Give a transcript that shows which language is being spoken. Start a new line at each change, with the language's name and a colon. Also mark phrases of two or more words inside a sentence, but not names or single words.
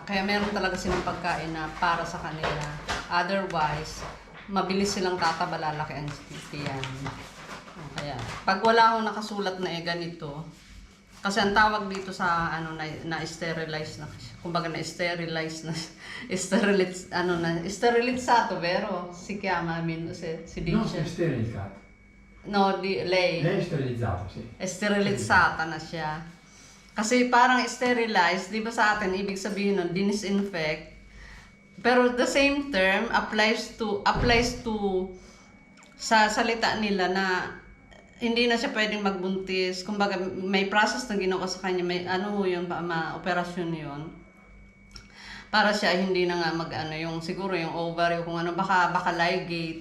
Filipino: Kaya meron talaga silang pagkain na para sa kanila. Otherwise, mabilis silang tataba, lalaki ang tiyan. Kaya, pag wala akong nakasulat na ganito, kasi ang tawag dito sa na-sterilize na, kumbaga na-sterilize na,
Italian: sterilizzato, vero? Si chiama, si Non dice. sterilizzato. No, lei. Lei è sterilizzato, sì. È sterilizzata
Filipino: na siya. Kasi parang sterilize, di ba sa atin, ibig sabihin nun, disinfect. Pero
English: the same term applies to
Filipino: sa salita nila na hindi na siya pwedeng magbuntis. Kumbaga may process na ginawa sa kanya, may yun, operasyon yun. Para siya hindi na nga yung siguro yung ovary, kung baka ligate.